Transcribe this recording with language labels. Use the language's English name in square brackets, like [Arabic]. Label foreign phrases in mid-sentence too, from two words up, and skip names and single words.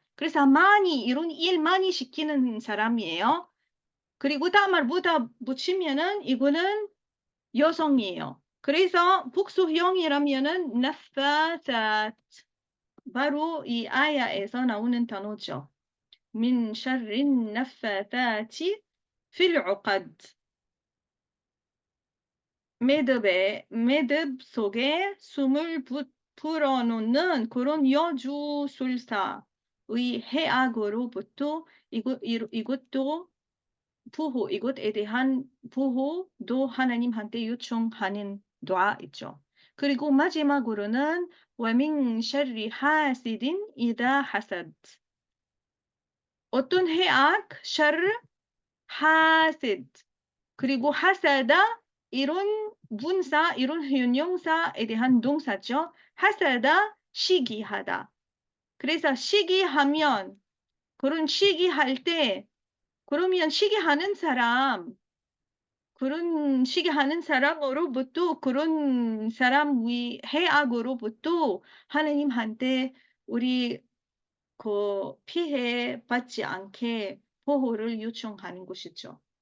[Korean] 그래서 많이 이런 일 많이 시키는 사람이에요. 그리고 다말보다 붙이면은 이거는 여성이에요. 그래서 복수형이라면은 나파타 바로 이 아야에서 나오는 단어죠. [Arabic] من شر النفاثات في العقد [Korean] 매듭 속에 숨을 불어넣는 그런 여주술사의 해악으로부터 이것도 이것에 대한 부호도 하나님한테 요청하는 도아 있죠. 그리고 마지막으로는 [Arabic] وَمِن شَرِّ حَاسِدٍ إِذَا حَسَدَ. [Korean] 어떤 해악, 샤르, 하시드, 그리고 하사다 이런 분사, 이런 형용사에 대한 동사죠. 하사다, 시기하다. 그래서 시기하면 그런 시기할 때 그러면 시기하는 사람 그런 시기하는 사람으로부터 그런 사람 위 해악으로부터 하나님한테 우리 그 피해 받지 않게 보호를 요청하는 것이죠.